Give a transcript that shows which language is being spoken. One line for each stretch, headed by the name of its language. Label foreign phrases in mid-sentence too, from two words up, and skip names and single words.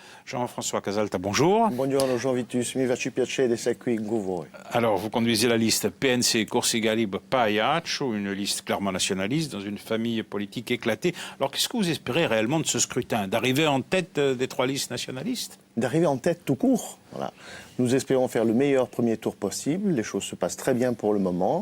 French: Jean-François Casalta, bonjour.
Italian: Buongiorno Jean Vitus, mi faccio piacere essere qui con voi.
French: Alors, vous conduisez la liste PNC Corsica Libre Pagliaccio, une liste clairement nationaliste dans une famille politique éclatée. Alors, qu'est-ce que vous espérez réellement de ce scrutin? D'arriver en tête des trois listes nationalistes? D'arriver en tête tout court. Voilà. Nous espérons faire le meilleur premier tour possible. Les choses se passent très bien pour le moment.